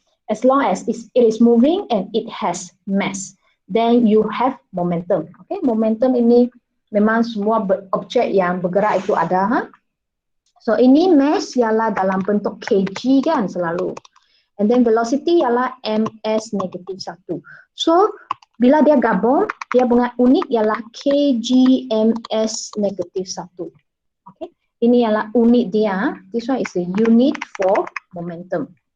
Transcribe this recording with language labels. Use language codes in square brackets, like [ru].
[en] As long as it is moving and it has mass, then you have momentum. [ms] Okay? Momentum ini memang semua objek yang bergerak itu ada. So ini mass ialah dalam bentuk kg kan selalu. And then velocity ialah ms negatif 1. So bila dia gabung, dia punya unit ialah kg ms negatif 1. Okay. Ini ialah unit dia. [en] This one is the unit for momentum.